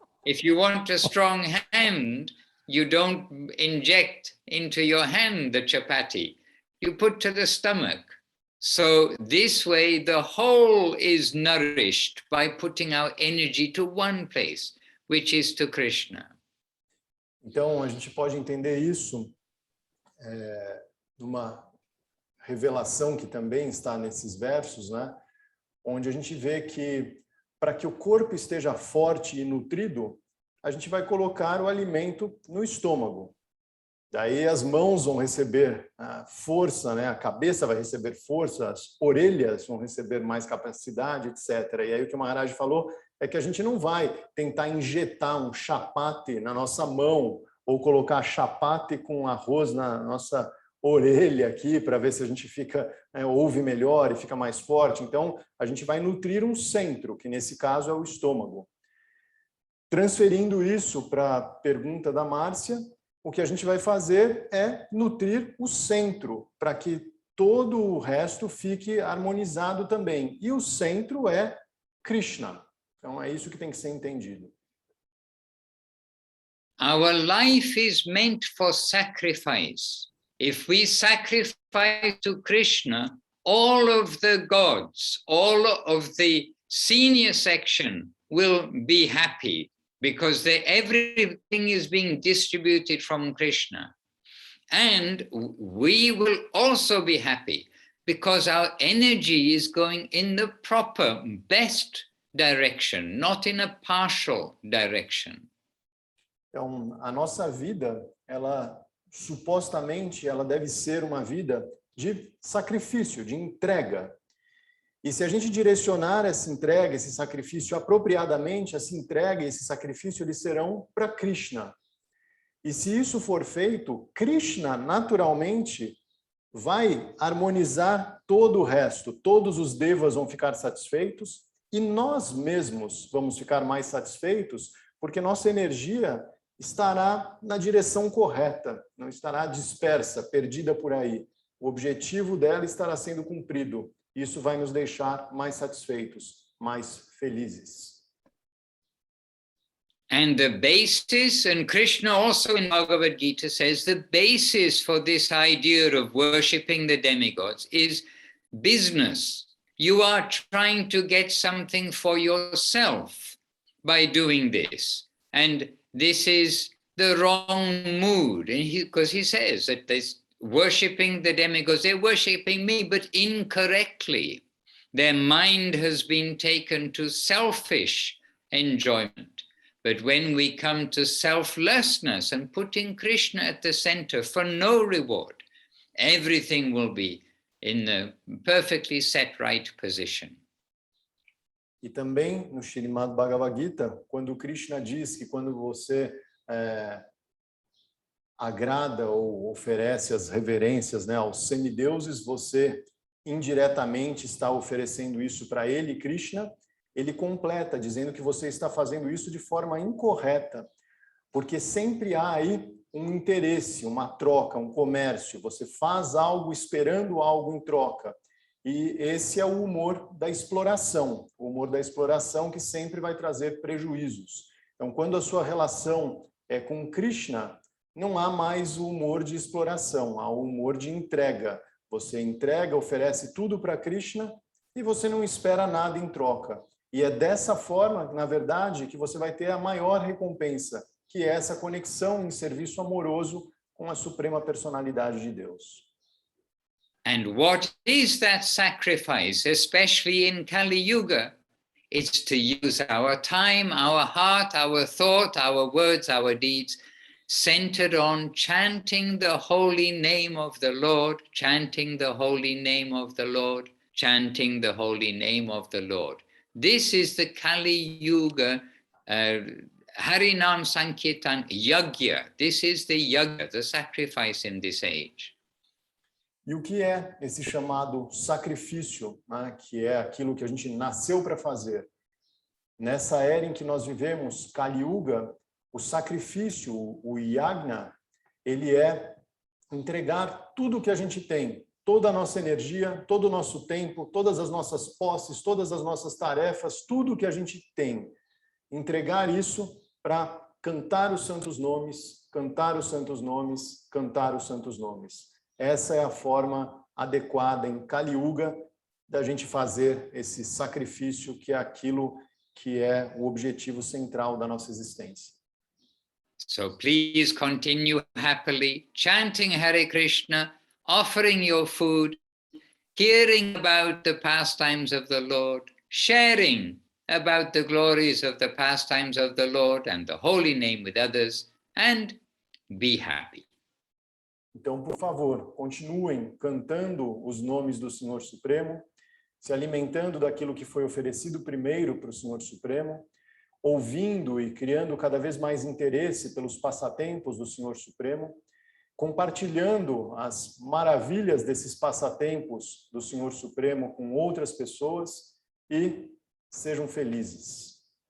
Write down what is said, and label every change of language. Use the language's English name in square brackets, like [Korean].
[English] If you want a strong hand, you don't inject into your hand the chapati. You put to the stomach. So this way, the whole is nourished by putting our energy to one place, which is to Krishna. [Portuguese] Então, a gente pode entender isso numa revelação que também está nesses versos, né? Onde a gente vê que para que o corpo esteja forte e nutrido, a gente vai colocar o alimento no estômago. Daí as mãos vão receber força, né? A cabeça vai receber força, as orelhas vão receber mais capacidade, etc. E aí o que o Maharaj falou é que a gente não vai tentar injetar um chapate na nossa mão ou colocar chapate com arroz na nossa orelha aqui para ver se a gente ouve melhor e fica mais forte. Então, a gente vai nutrir um centro, que nesse caso é o estômago. Transferindo isso para a pergunta da Márcia, o que a gente vai fazer é nutrir o centro, para que todo o resto fique harmonizado também. E o centro é Krishna. Então, é isso que tem que ser entendido. [English] Our life is meant for sacrifice. If we sacrifice to Krishna, all of the gods, all of the senior section will be happy because everything is being distributed from Krishna. And we will also be happy because our energy is going in the proper, best direction, not in a partial direction. [Portuguese] Então, a nossa vida, supostamente, ela deve ser uma vida de sacrifício, de entrega. E se a gente direcionar essa entrega, esse sacrifício apropriadamente, essa entrega e esse sacrifício, eles serão para Krishna. E se isso for feito, Krishna, naturalmente, vai harmonizar todo o resto. Todos os devas vão ficar satisfeitos e nós mesmos vamos ficar mais satisfeitos, porque nossa energia estará na direção correta, não estará dispersa, perdida por aí. O objetivo dela estará sendo cumprido. Isso vai nos deixar mais satisfeitos, mais felizes. [English] And the basis, and Krishna also in Bhagavad Gita says, the basis for this idea of worshipping the demigods is business. You are trying to get something for yourself by doing this. And this is the wrong mood. Because he says that this worshipping the demigods, they're worshipping me, but incorrectly. Their mind has been taken to selfish enjoyment. But when we come to selflessness and putting Krishna at the center for no reward, everything will be in the perfectly set right position. [Portuguese] E também no Srimad Bhagavad Gita, quando Krishna diz que quando você agrada ou oferece as reverências, né, aos semideuses, você indiretamente está oferecendo isso para ele, Krishna. Ele completa dizendo que você está fazendo isso de forma incorreta, porque sempre há aí um interesse, uma troca, um comércio. Você faz algo esperando algo em troca. E esse é o humor da exploração, o humor da exploração que sempre vai trazer prejuízos. Então, quando a sua relação é com Krishna, não há mais o humor de exploração, há o humor de entrega. Você entrega, oferece tudo para Krishna e você não espera nada em troca. E é dessa forma, na verdade, que você vai ter a maior recompensa, que é essa conexão em serviço amoroso com a suprema personalidade de Deus. [English] And what is that sacrifice, especially in Kali Yuga? It's to use our time, our heart, our thought, our words, our deeds, centered on chanting the holy name of the Lord, chanting the holy name of the Lord, chanting the holy name of the Lord. This is the Kali Yuga Harinam Sankirtan Yagya. This is the Yagya, the sacrifice in this age. [Portuguese] E o que é esse chamado sacrifício, né, que é aquilo que a gente nasceu para fazer? Nessa era em que nós vivemos, Kali Yuga, o sacrifício, o yagna, ele é entregar tudo o que a gente tem, toda a nossa energia, todo o nosso tempo, todas as nossas posses, todas as nossas tarefas, tudo o que a gente tem. Entregar isso para cantar os santos nomes, cantar os santos nomes, cantar os santos nomes. Essa é a forma adequada em Kali Yuga da gente fazer esse sacrifício, que é aquilo que é o objetivo central da nossa existência. [English] So please continue happily chanting Hare Krishna, offering your food, hearing about the pastimes of the Lord, sharing about the glories of the pastimes of the Lord and the holy name with others, and be happy. [Portuguese] Então, por favor, continuem cantando os nomes do Senhor Supremo, se alimentando daquilo que foi oferecido primeiro para o Senhor Supremo, ouvindo e criando cada vez mais interesse pelos passatempos do Senhor Supremo, compartilhando as maravilhas desses passatempos do Senhor Supremo com outras pessoas e sejam felizes.